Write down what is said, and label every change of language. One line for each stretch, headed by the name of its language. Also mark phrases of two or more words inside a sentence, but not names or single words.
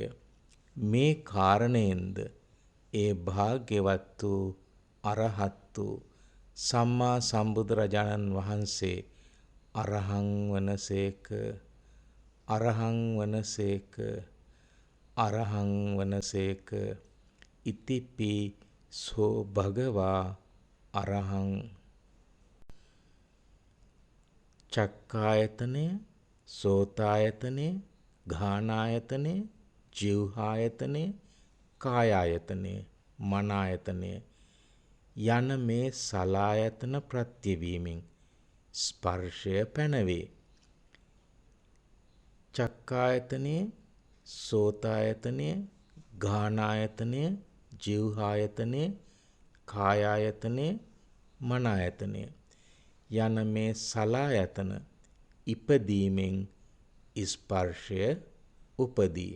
Sinhala: මේ කාරණයෙන්ද ඒ භාග්‍යවත් වූ අරහත් වූ සම්මා සම්බුදුරජාණන් වහන්සේ අරහං වනසේක අරහං වනසේක අරහං වනසේක
Pali: ඉතිපි සෝ භගවා අරහං.
Sinhala: චක්ඛායතනය සෝතායතනය ගානායතනය ජීවහායතනය කායායතනය මනායතනය යන මේ සලායතන ප්‍රත්‍යවීමෙන් ස්පර්ශය පැනවේ. චක්ඛායතනය සෝතායතනය ගානායතනය ජීවහායතනය කායායතනය මනායතනය යන මේ සලායතන ඉපදීමෙන් ස්පර්ශය උපදී.